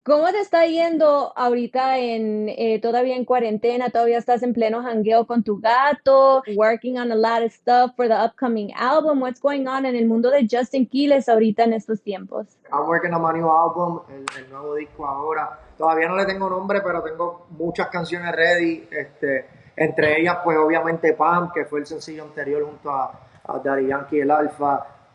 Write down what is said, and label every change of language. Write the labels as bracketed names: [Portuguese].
[Spanish] ¿Cómo te está yendo ahorita todavía en cuarentena? ¿Todavía estás en pleno jangueo con tu gato? [English] Working on a lot of stuff for the upcoming album. What's going on [Spanish] en el mundo de Justin Quiles ahorita en estos tiempos? [English] I'm working on my new album, [Spanish] el nuevo disco ahora. Todavía no le tengo nombre, pero tengo muchas canciones ready. Entre ellas, pues obviamente Pam, que fue el sencillo anterior junto a Daddy Yankee y el Alfa.